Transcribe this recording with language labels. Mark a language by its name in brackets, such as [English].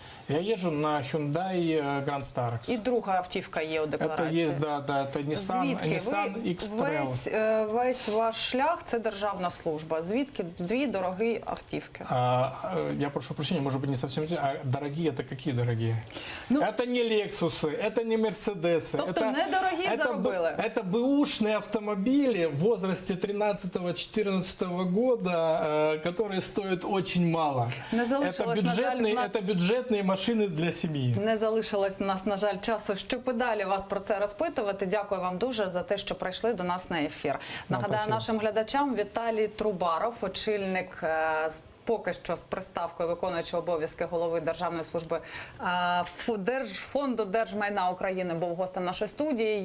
[Russian] Я езжу на Hyundai Grand Starex. [Ukrainian] І друга автівка є у [Russian] Это [Ukrainian] декларації. [Russian] есть, да, это Nissan [Ukrainian] Звідки? [Russian] X-Trail. [Ukrainian] Весь ваш шлях – це державна служба. Звідки дві дорогі автівки? [Russian] Я прошу прощения, может быть, не совсем... дорогие это какие дорогие? Ну, это не Lexus, это не Mercedes. [Ukrainian] Тобто недорогі заробили? [Russian] Это бэушные автомобили в возрасте 13-14 года, которые стоят очень мало. [Ukrainian] Не залишилось, на жаль, в нас- [Russian] Это бюджетные машины для семьи. [Ukrainian] Не залишилось у нас, на жаль, часу, щоб і далі вас про це розпитувати. Дякую вам дуже за те, що прийшли до нас на ефір. Нагадаю [Russian] спасибо. [Ukrainian] нашим глядачам, Віталій Трубаров, очільник поки що з приставкою виконуючий обов'язки голови Державної служби Фонду держмайна України, був гостем нашої студії.